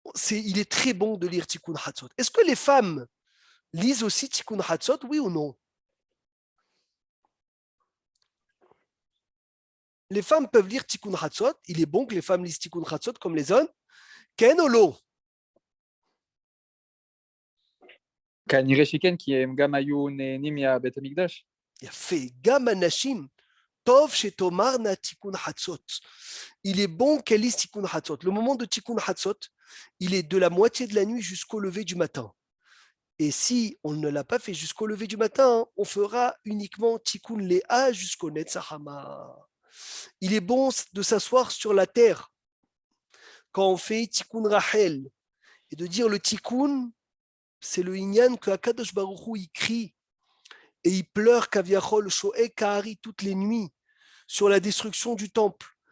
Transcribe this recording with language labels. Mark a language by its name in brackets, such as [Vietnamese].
[French] Il est très bon de lire Tikkun Hatzot. Est-ce que les femmes lisent aussi Tikkun Hatzot, oui ou non? Les femmes peuvent lire Tikkun Hatzot. Il est bon que les femmes lisent Tikkun Hatzot comme les hommes. [Hebrew] Ken ou lo? כנראה שכן, כי הם גם היו נהנים מהבית המקדש. יפה, גם הנשים, טוב שתאמרנה תיקון חצות. [French] Il est bon qu'elle lise Tikkun Hatzot. Le moment de Tikkun Hatzot, il est de la moitié de la nuit jusqu'au lever du matin. Et si on ne l'a pas fait jusqu'au lever du matin, on fera uniquement Tikkun Léa jusqu'au Netzahama. Il est bon de s'asseoir sur la terre quand on fait Tikkun Rachel et de dire le Tikkun, c'est le Inyan que Akadosh Baruch Hu il crie et il pleure [Hebrew] Kaviachol Shoé Kahari [French] toutes les nuits sur la destruction du temple.